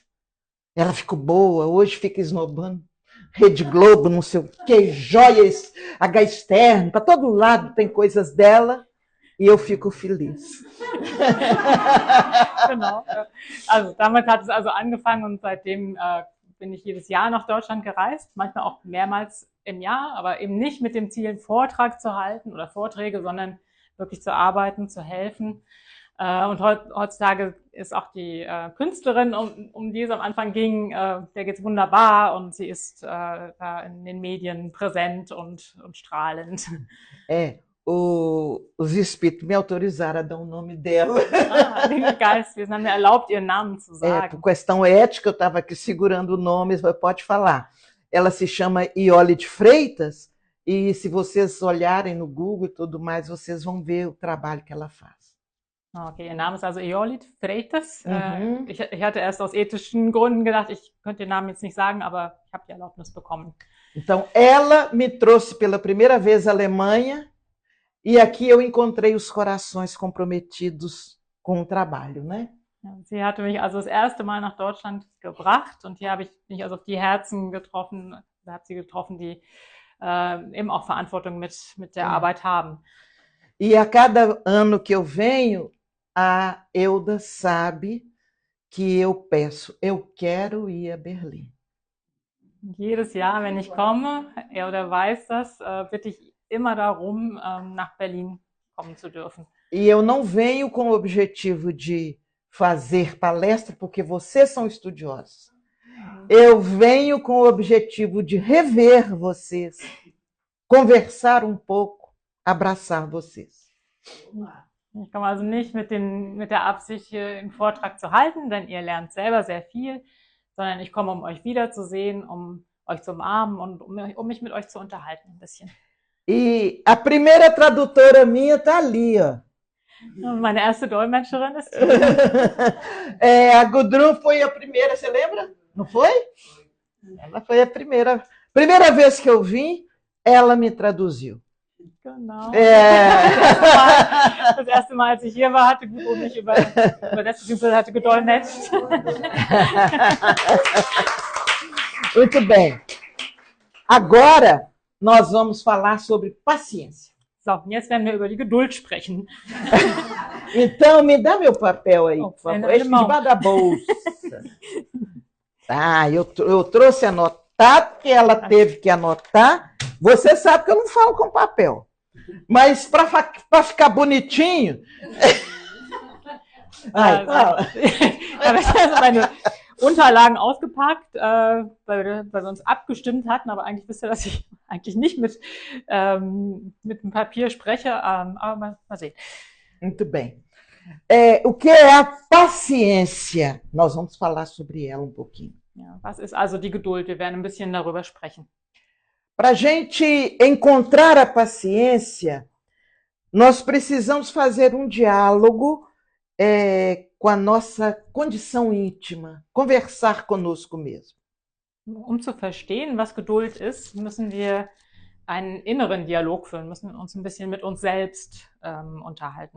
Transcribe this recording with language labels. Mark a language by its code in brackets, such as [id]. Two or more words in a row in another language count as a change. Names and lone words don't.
[pt] Ela ficou boa, hoje fica esnobando. Rede Globo, não sei o quê, joias, H externo, para todo lado tem coisas dela e eu fico feliz. [de] Genau. Also damit hat es also angefangen, und seitdem bin ich jedes Jahr nach Deutschland gereist, manchmal auch mehrmals im Jahr, aber eben nicht mit dem Ziel, einen Vortrag zu halten oder Vorträge, sondern wirklich zu arbeiten, zu helfen. Und heutzutage ist auch die Künstlerin, um die es am Anfang ging, der geht's wunderbar, und sie ist da in den Medien präsent und strahlend. [pt] Os espíritos me autorizaram a dar o nome dela. [de] Die Geistwesen haben mir erlaubt, ihren Namen zu sagen. [pt] Por questão ética, eu estava aqui segurando o nome, pode falar. Ela se chama Iole de Freitas, e se vocês olharem no Google e tudo mais, vocês vão ver o trabalho que ela faz. [de] Okay, ihr Name ist also Iole Freitas. Ich hatte erst aus ethischen Gründen gedacht, ich könnte den Namen jetzt nicht sagen, aber ich habe die Erlaubnis bekommen. [pt] Então, ela me trouxe pela primeira vez à Alemanha, e aqui eu encontrei os corações comprometidos com o trabalho, né? [de] Sie hatte mich also das erste Mal nach Deutschland gebracht, und hier habe ich mich also auf die Herzen getroffen, die eben auch Verantwortung mit der Arbeit haben. [pt] E a cada ano que eu venho, a Euda sabe que eu peço, eu quero ir a Berlim. [de] Jedes Jahr, wenn ich komme, er oder weiß das, bitte ich immer darum, nach Berlin kommen zu dürfen. [pt] E eu não venho com o objetivo de fazer palestra, porque vocês são estudiosos. Eu venho com o objetivo de rever vocês, conversar um pouco, abraçar vocês. [de] Ich komme also nicht mit der Absicht, hier einen Vortrag zu halten, denn ihr lernt selber sehr viel, sondern ich komme, um euch wiederzusehen, um euch zu umarmen und um mich mit euch zu unterhalten ein bisschen. [pt] E a primeira tradutora minha está ali, ó. [de] Meine erste Dolmetscherin ist hier. [pt] A Gudrun foi a primeira, você lembra? Não foi? Ela foi a primeira. Primeira vez que eu vim, ela me traduziu. [de] Genau. Das erste Mal, als ich hier war, hatte Gudrun mich übersetzt, beziehungsweise hatte gedolmetscht. [pt] Muito bem. Agora nós vamos falar sobre paciência. [de] So, und jetzt werden wir über die Geduld sprechen. [pt] Então, me dá meu papel aí, por favor. Ainda Debaixo da bolsa. Tá, eu trouxe anotado, porque ela teve que anotar. Você sabe que eu não falo com papel. Mas para ficar bonitinho. Ai, fala. [de] Ich habe jetzt meine Unterlagen ausgepackt, weil wir uns abgestimmt hatten, aber eigentlich wisst ihr, dass ich eigentlich nicht mit dem Papier spreche, aber mal sehen. [pt] Muito bem. O que é a paciência? Nós vamos falar sobre ela um pouquinho. [de] Ja, was ist also die Geduld? Wir werden ein bisschen darüber sprechen. [pt] Para a gente encontrar a paciência, nós precisamos fazer um diálogo com a nossa condição íntima, conversar conosco mesmo. [de] Um zu verstehen, was Geduld ist, müssen wir einen inneren Dialog führen, müssen uns ein bisschen mit uns selbst unterhalten.